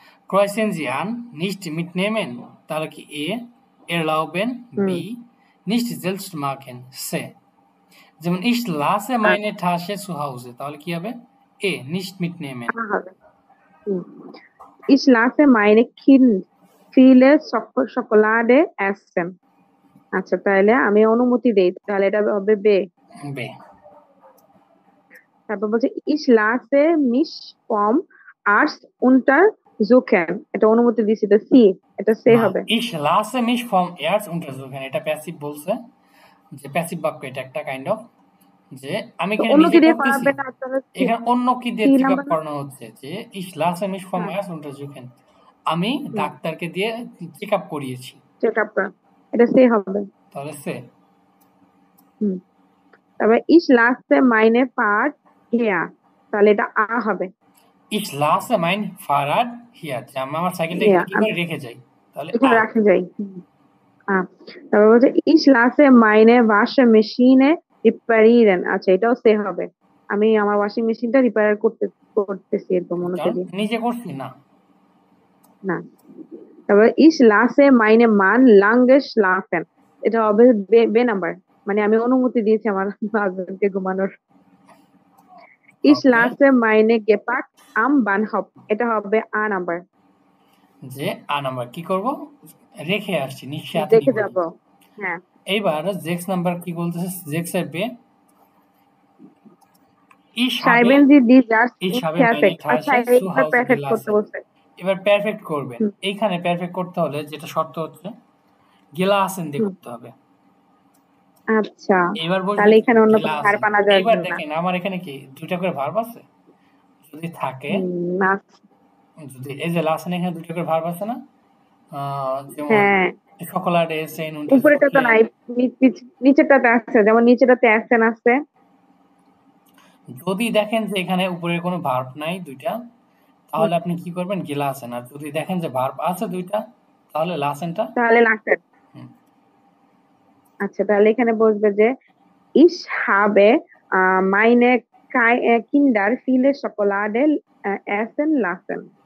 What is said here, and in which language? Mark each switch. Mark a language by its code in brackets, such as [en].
[de] Kreuzen Sie an, nicht mitnehmen, [bn] তাহলে কি [de] A, erlauben, B, nicht selbst machen, C। [bn] যেমন [de] ich lasse meine Tasche zu Hause, [bn] তাহলে কি হবে [de] A, nicht mitnehmen। Ich lasse meine Kind viele Schokolade essen। [bn] আচ্ছা, তাহলে আমি অনুমতি দেই, তাহলে এটা হবে B। তারপর বলছে [de] ich lasse mich vom Arzt untersuchen, [bn] এটা অনুমতি দিছি তো C, এটা C হবে। [de] ich lasse mich vom Arzt untersuchen, [bn] এটা প্যাসিভ বলছে, যে প্যাসিভ বাক্য, এটা একটা কাইন্ড অফ যে আমি এখানে নিজে করতেছি, এখানে অন্য কি দিয়ে চেকআপ করানো হচ্ছে, যে ich lasse mich vom Arzt untersuchen, আমি ডাক্তারকে দিয়ে চেকআপ করিয়েছি, চেকআপ করা, এটা C হবে। তাহলে C। তবে [de] ich lasse meine Fahrrad hier, [bn] তাহলে এটা A হবে। [de] ich lasse mein Fahrrad hier, [bn] যে আমি আমার সাইকেলটা এখানে কি করে রেখে যাই, তাহলে এখানে রাখা যাই। তারপর বলছে [de] ich lasse meine Waschmaschine reparieren, [bn] আচ্ছা, এটাও C হবে। আমি আমার ওয়াশিং মেশিনটা রিপেয়ার করতেছি, এরকম অনুমতি দিয়ে। নিজে করছি না। না। তারপর [de] ich lasse meine Mann lange schlafen, [bn] এটা হবে B নাম্বার, মানে আমি অনুমতি দিয়েছি আমার হাজবেন্ডকে ঘুমানোর। [de] ich lasse meine Gepäck am Bahnhof, [bn] এটা হবে A নাম্বার। যে A নাম্বার কি করব, রেখে আসছি, নিশ্চয়ই রেখে যাব। হ্যাঁ। এইবার 6 নাম্বার কি বলতেছে, 6 এর B ich [de] schreiben Sie die Satz perfekt, [bn] আচ্ছা, এইবার পারফেক্ট করতে বলছে। এবার পারফেক্ট করবেন। এইখানে পারফেক্ট করতে হলে যেটা শর্ত হচ্ছে গেলাসেন দিয়ে করতে হবে। আচ্ছা, এবার তাহলে এখানে অন্য কোনো ভার্ব আনা যাবে না। এবার দেখেন আমার এখানে কি দুটো করে ভার্ব আছে, যদি থাকে না, যদি এই যে লাসেন এখানে দুটো করে ভার্ব আছে না, যেমন চকোলেট এসেন, উপরেটা তো নাই, নিচেরটাতে আছে, যেমন নিচেরটাতে অ্যাকশন আছে। যদি দেখেন যে এখানে উপরে কোনো ভার্ব নাই দুইটা, তাহলে আপনি কি করবেন গেলাসেন, আর যদি দেখেন যে ভার্ব আছে দুইটা, তাহলে লাসেনটা, তাহলে লাসেন। আচ্ছা, তাহলে এখানে বসবে যে [de] ich habe meine Kinder viele Schokolade essen lassen।